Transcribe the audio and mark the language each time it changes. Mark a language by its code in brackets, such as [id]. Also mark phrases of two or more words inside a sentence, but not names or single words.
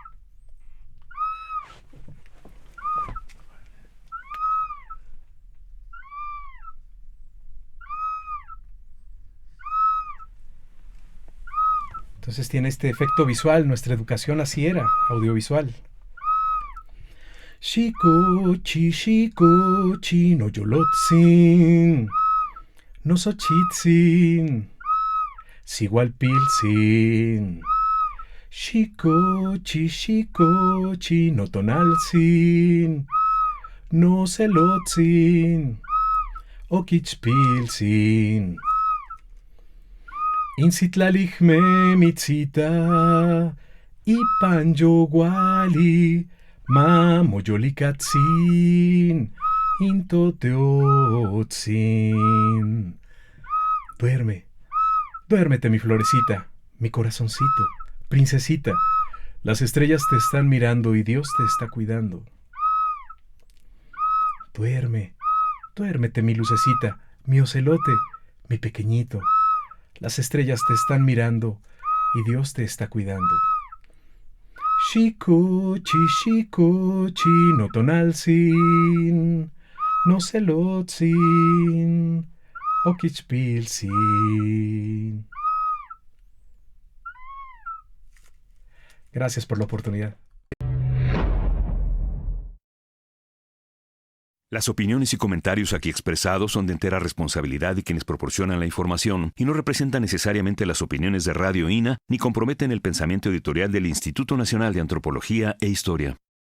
[es] Entonces tiene este efecto visual. Nuestra educación así era, audiovisual. [nah] Shikochi, no yolotzin, no xochitzin, sigualpilzin. Shikochi, no tonalzin, no celotzin, oquichpilzin. Incitlalijme mitzita, ipanyoguali, mamoyolikatzin, intoteotzin. [es] Duérmete mi florecita, mi corazoncito, princesita. Las estrellas te están mirando y Dios te está cuidando. Duérmete mi lucecita, mi ocelote, mi pequeñito. Las estrellas te están mirando y Dios te está cuidando. [nah] Shikochi, no tonalzin, no celotzin, oquichpilzin. [es] Gracias por la oportunidad. Las opiniones y comentarios aquí expresados son de entera responsabilidad de quienes proporcionan la información y no representan necesariamente las opiniones de Radio INA ni comprometen el pensamiento editorial del Instituto Nacional de Antropología e Historia.